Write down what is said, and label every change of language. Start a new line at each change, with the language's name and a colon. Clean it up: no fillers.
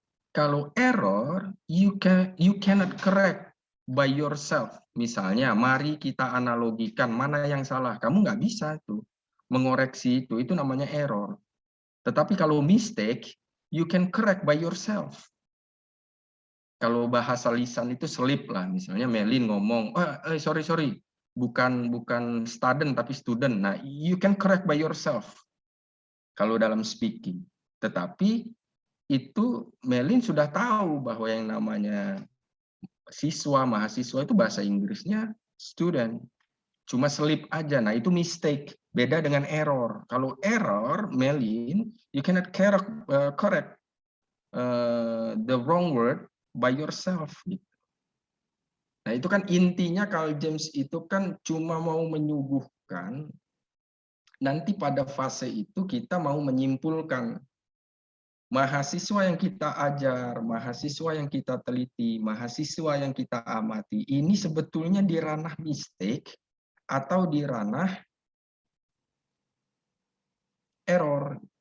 Indonesian: Kalau
English: error, you cannot correct by yourself.
Indonesian: Misalnya, mari kita analogikan mana yang salah. Kamu nggak bisa tuh mengoreksi itu namanya error. Tetapi kalau
English: mistake, you can correct by yourself.
Indonesian: Kalau bahasa lisan itu selip lah, misalnya Melin ngomong, sorry, bukan student tapi student. Nah,
English: you can correct by yourself
Indonesian: kalau dalam
English: speaking.
Indonesian: Tetapi itu Melin sudah tahu bahwa yang namanya mahasiswa itu bahasa Inggrisnya student. Cuma selip aja. Nah, itu mistake. Beda dengan error. Kalau
English: error, Melin, you cannot correct the wrong word by yourself.
Indonesian: Nah, itu kan intinya Carl James itu kan cuma mau menyuguhkan, nanti pada fase itu kita mau menyimpulkan mahasiswa yang kita ajar, mahasiswa yang kita teliti, mahasiswa yang kita amati, ini sebetulnya di ranah mistake atau di ranah error.